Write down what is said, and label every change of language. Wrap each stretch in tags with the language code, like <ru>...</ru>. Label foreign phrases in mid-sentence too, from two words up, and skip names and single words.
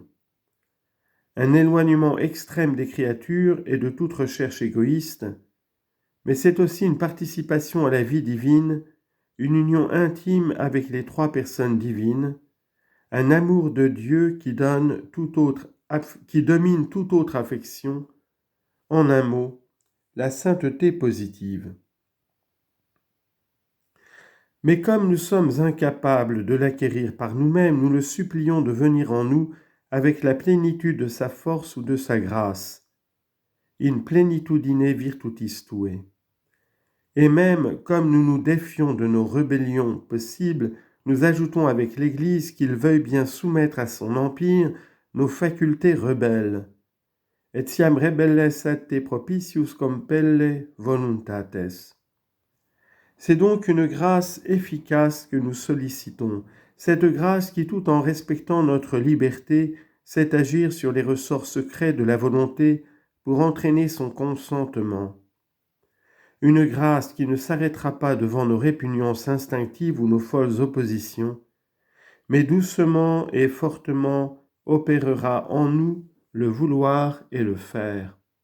<fr>Un éloignement extrême des créatures et de toute recherche égoïste, mais c'est aussi une participation à la vie divine, une union intime avec les trois personnes divines, un amour de Dieu qui domine toute autre affection, en un mot, la sainteté positive. Mais comme nous sommes incapables de l'acquérir par nous-mêmes, nous le supplions de venir en nous avec la plénitude de sa force ou de sa grâce.</fr> <la>In plenitudine virtutis tuae.</la> <fr>Et même comme nous nous défions de nos rébellions possibles, nous ajoutons avec l'Église qu'il veuille bien soumettre à son empire nos facultés rebelles.</fr> <la>Etiam rebelles te propitius compelle voluntates.</la> <fr>C'est donc une grâce efficace que nous sollicitons, cette grâce qui, tout en respectant notre liberté, sait agir sur les ressorts secrets de la volonté pour entraîner son consentement. une grâce qui ne s'arrêtera pas devant nos répugnances instinctives ou nos folles oppositions, mais doucement et fortement opérera en nous le vouloir et le faire.</fr>